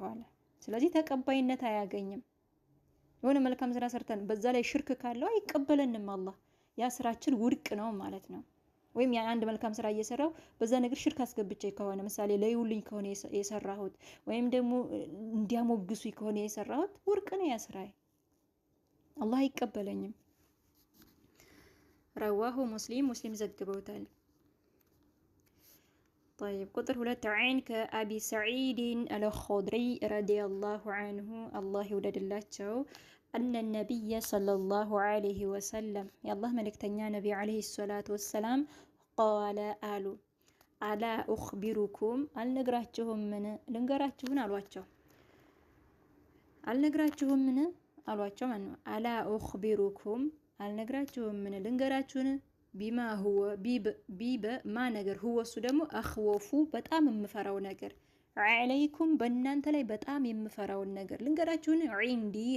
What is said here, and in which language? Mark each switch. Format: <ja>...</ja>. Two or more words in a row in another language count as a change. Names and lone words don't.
<am>አለ። ስለዚህ ተቀባይነት አያገኝም። የሆነ መልካም ስራ ሰርተን በዛ ላይ ሽርክ ካለው አይቀበለንም አላህ። ያ ስራችን ውድቅ ነው ማለት ነው። ወይም ያን አንድ መልካም ስራ እየሰራው በዛ ነገር ሽርክ አስገብቼ ከሆነ ምሳሌ ለይውልኝ ከሆነ የሰራሁት ወይም ደግሞ እንዲያሞግሱኝ ከሆነ የሰራሁት ውድቅ ነው ያ ስራዬ። አላህ አይቀበለኝም።</am> <ar>رواه مسلم</ar> <am>ዘግበውታል። طيب ቁጥር 2 عن ከአቢ ሰዒድ አልኹድሪ</am> <ar>رضي الله عنه</ar> <am>አላህ ይውደድላቸው</am> <ar>أن النبي صلى الله عليه وسلم</ar> <am>የአላህ መልእክተኛ ነቢ</am> <ar>عليه الصلاة والسلام قال</ar> <am>አሉ</am> <ar>ألا أخبركم</ar> <am>አልነግራችሁምን ልንገራችሁን አሏቸው። አልነግራችሁምን አሏቸው ማለት ነው።</am> <ar>ألا أخبركم</ar> <am>አልነግራችሁምን ልንገራችሁን</am> <ar>بما هو</ar> <am>ቢበ ማ ነገር ሁወ እሱ ደግሞ አኽወፉ በጣም የምፈራው ነገር ዐለይኩም በእናንተ ላይ በጣም የምፈራውን ነገር ልንገራችሁን። ዒንዲ</am>